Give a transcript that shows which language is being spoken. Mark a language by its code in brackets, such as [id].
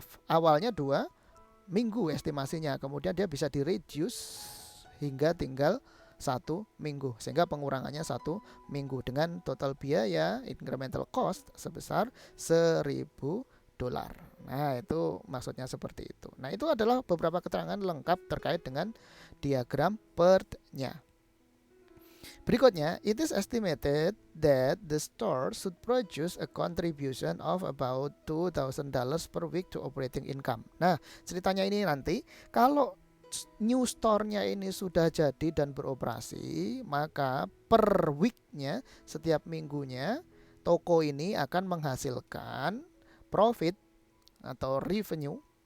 [id] Awalnya 2 minggu estimasinya, kemudian dia bisa di reduce hingga tinggal 1 minggu, sehingga pengurangannya 1 minggu dengan total biaya incremental cost sebesar $1.000. Nah, itu maksudnya seperti itu. Nah, itu adalah beberapa keterangan lengkap terkait dengan diagram PERT-nya. Berikutnya, [en] it is estimated that the store should produce a contribution of about $2,000 per week to operating income. [id] Nah, ceritanya ini nanti kalau new store-nya ini sudah jadi dan beroperasi, maka per week-nya, setiap minggunya, toko ini akan menghasilkan profit atau revenue.